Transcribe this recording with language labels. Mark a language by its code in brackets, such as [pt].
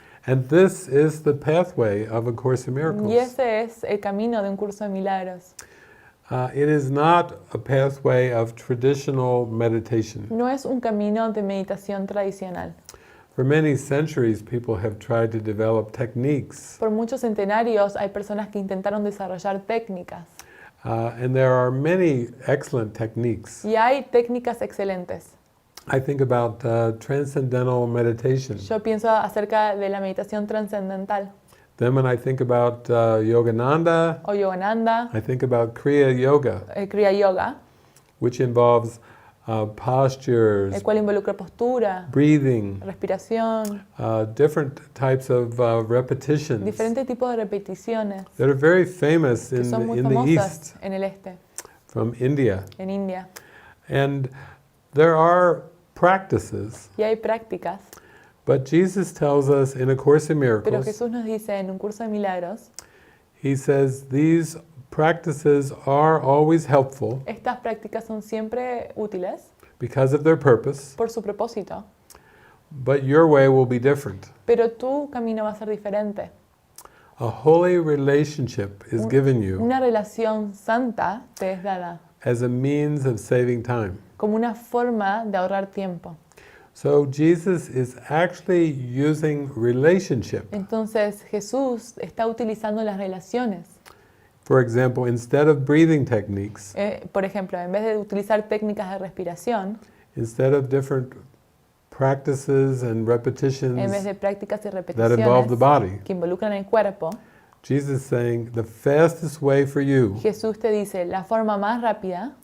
[en] And this is the pathway of A Course in [es] Y [en] Miracles. [es] ese es el camino de un curso de milagros. [en] It is not a pathway of traditional meditation. [es] No es un camino de meditación tradicional. [en] For many centuries, people have tried to develop techniques, [es] Por muchos centenarios hay personas que intentaron desarrollar técnicas. [en] and there are many excellent techniques. [es] Y hay técnicas excelentes. [en] I think about transcendental meditation. [es] Yo pienso acerca de la meditación trascendental [en] Then when I think about Yogananda, [es] o Yogananda, [en] I think about Kriya Yoga, [es] Kriya Yoga, [en] which involves postures, [es] el cual involucra postura, [en] breathing, [es] respiración, [en] different types of repetitions [es] diferentes tipos de repeticiones [en] that are very famous [es] que son muy [en] in the [es] famosas [en] East, [es] en el este, [en] from India. [es] en India. [en] And there are practices, [es] Y hay prácticas, [en] but Jesus tells us in A Course in [es] pero [en] Miracles, [es] Jesús nos dice en un curso de milagros, [en] He says these practices are always helpful [es] estas prácticas son siempre útiles [en] because of their purpose, [es] por su propósito, [en] but your way will be different. [es] pero tu camino va a ser diferente. [en] A holy relationship is given you [es] Una relación santa te es dada [en] as a means of saving time. [es] como una forma de ahorrar tiempo. [en] So Jesus is actually using relationship. [es] Entonces Jesús está utilizando las relaciones. [en] For example, instead of breathing techniques, [es] Por ejemplo, en vez de utilizar técnicas de respiración, [en] instead of different practices and [es] en vez [en] repetitions [es] de prácticas y [en] that involve the [es] repeticiones [en] body, [es] que involucran el cuerpo, [en] Jesus is saying the fastest way for you [es] Jesús te dice, la forma más rápida